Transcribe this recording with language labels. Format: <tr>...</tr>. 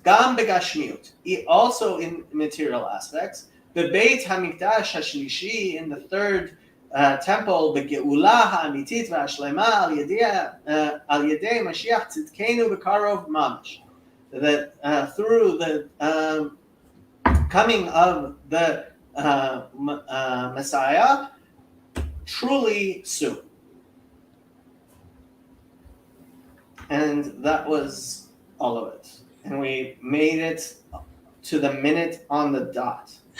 <he>גם בגשמיות,</he> <en>also in material aspects.</en> <he>בבית המקדש השלישי,</he> <en>in the third temple,</en> <he>בגאולה האמיתית והשלמה על ידי משיח צדקנו בקרוב ממש.</he> <en>That through the coming of the Messiah, truly soon. And that was all of it. And we made it to the minute on the dot.</en>